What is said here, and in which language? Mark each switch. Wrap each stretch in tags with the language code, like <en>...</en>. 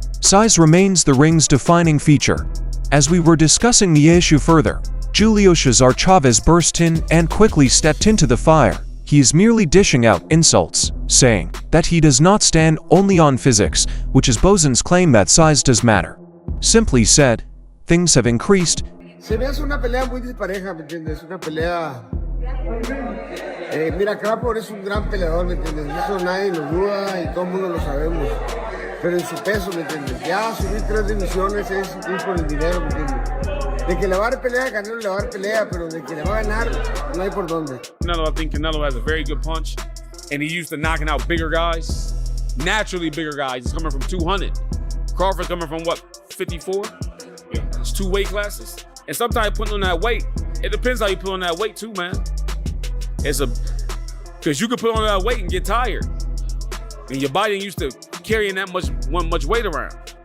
<en>Size remains the ring's defining feature. As we were discussing the issue further, Julio Cesar Chavez burst in and quickly stepped into the fire. He is merely dishing out insults, saying that he does not stand only on physics, which is Bozen's claim that size does matter. Simply said, things have increased.</en> <es>Se me hace una pelea muy dispareja, ¿me entiendes? Una pelea. Mira, Crawford es un gran peleador, ¿me entiendes? Eso nadie lo duda y todo el mundo lo sabemos. Pero en su peso, ¿me entiendes? Ya subir 3 divisiones es ir por el dinero, ¿me entiendes? De que le va a dar pelea a Canelo, le va a dar pelea, pero de que le va a ganar, no hay por dónde.</es> <en>Canelo, I think Canelo has a very good punch, and he used to knocking out bigger guys, naturally bigger guys. He's coming from 200. Crawford coming from what, 54? Yeah. It's 2 weight classes. And sometimes putting on that weight, it depends how you put on that weight too, man. Because you could put on that weight and get tired. And your body ain't used to carrying that much weight around.</en>